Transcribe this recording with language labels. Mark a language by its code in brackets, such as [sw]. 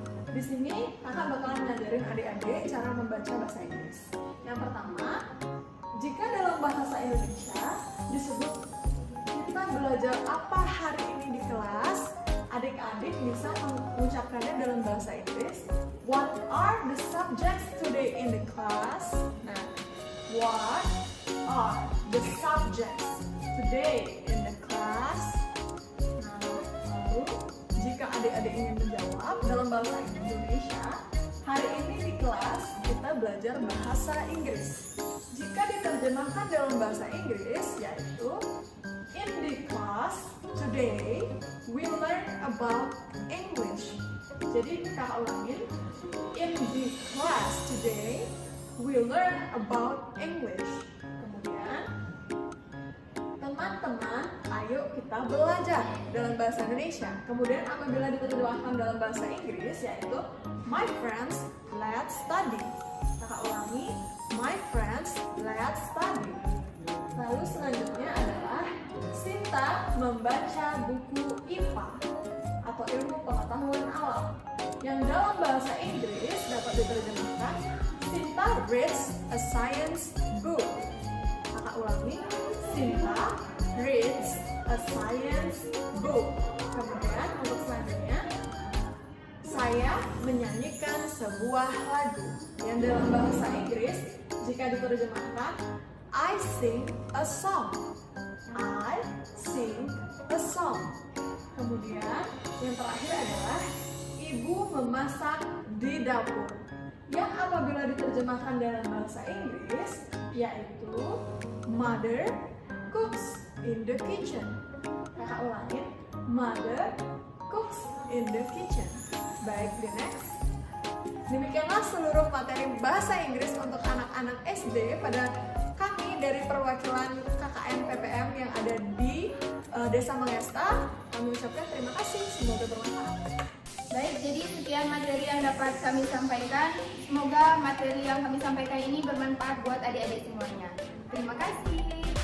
[id] Di sini kakak bakalan ngajarin adik-adik cara membaca bahasa Inggris. Yang pertama, jika dalam bahasa Indonesia disebut kita belajar apa hari ini di kelas, adik-adik bisa mengucapkannya dalam bahasa Inggris. [en] What are the subjects today in the class? Nah, what are the subjects today in the class? [id] Nah, lalu jika adik-adik ingin menjawab dalam bahasa Indonesia, hari ini di kelas kita belajar bahasa Inggris. Jika diterjemahkan dalam bahasa Inggris, yaitu [en] in the class today we learn about English. [id] Jadi kakak ulangin, [en] in the class today we learn about English. [id] Kemudian teman-teman, ayo kita belajar dalam bahasa Indonesia. Kemudian apabila diterjemahkan dalam bahasa Inggris, yaitu [en] my friends, let's study. [id] Kakak ulangi, [en] my friends, let's study. [id] Lalu selanjutnya adalah Sinta membaca buku IPA atau ilmu pengetahuan alam, yang dalam bahasa Inggris dapat diterjemahkan [en] Sinta reads a science book. [id] Kakak ulangi, [en] Sinta reads a science book. [id] Kemudian untuk selanjutnya, saya menyanyikan sebuah lagu, yang dalam bahasa Inggris jika diterjemahkan [en] I sing a song. I sing a song. [id] Kemudian yang terakhir adalah ibu memasak di dapur, yang apabila diterjemahkan dalam bahasa Inggris yaitu [en] mother cooks in the kitchen. [id] Kakak ulangin, [en] mother cooks in the kitchen. [id] Baik, [en] the next. [id] Demikianlah seluruh materi bahasa Inggris untuk anak-anak SD pada kami dari perwakilan KKN PPM yang ada di Desa Mangesta. Kami ucapkan terima kasih, semoga bermanfaat. Baik, jadi sekian materi yang dapat kami sampaikan. Semoga materi yang kami sampaikan ini bermanfaat buat adik-adik semuanya. Terima kasih.